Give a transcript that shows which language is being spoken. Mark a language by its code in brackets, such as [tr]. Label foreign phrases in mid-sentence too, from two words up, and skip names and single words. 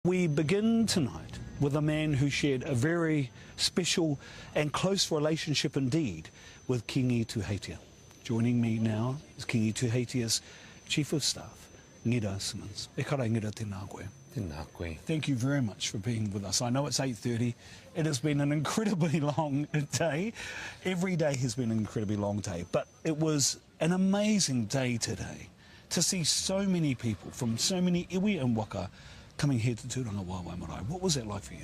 [en] We begin tonight with a man who shared a very special and close relationship indeed with Kiingi Tuheitia. Joining me now is Kiingi Tuheitia's Chief of Staff, Ngira Simmonds. [mi] E kara ngira tēnā koe. Tēnā koe. [en] Thank you very much for being with us. I know it's 8:30. It has been an incredibly long day. Every day has been an incredibly long day, but it was an amazing day today to see so many people from so many iwi and waka coming here to Tūrangawaewae Marae. What was that like for you?